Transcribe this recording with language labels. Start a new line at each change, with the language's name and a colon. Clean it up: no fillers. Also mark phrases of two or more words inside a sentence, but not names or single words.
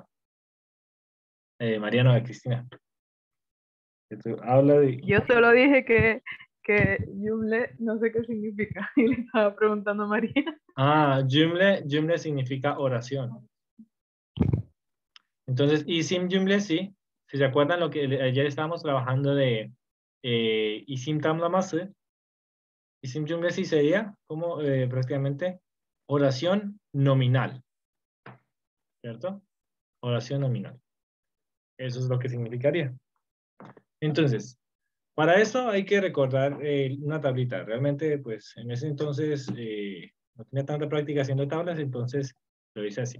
Spanish: María no, Cristina. Que tú habla de... Yo solo dije que Yumle no sé qué significa y le estaba preguntando a María. Ah, cümle significa oración. Entonces,
Turkish: isim cümle sí.
Spanish: Si se acuerdan lo que ayer estábamos trabajando de
Turkish: isim tamlaması, isim cümle sí
Spanish: sería como prácticamente oración nominal, ¿cierto? Oración nominal. Eso es lo que significaría. Entonces, para eso hay que recordar una tablita. Realmente, pues en ese entonces no tenía tanta práctica haciendo tablas, entonces lo hice así.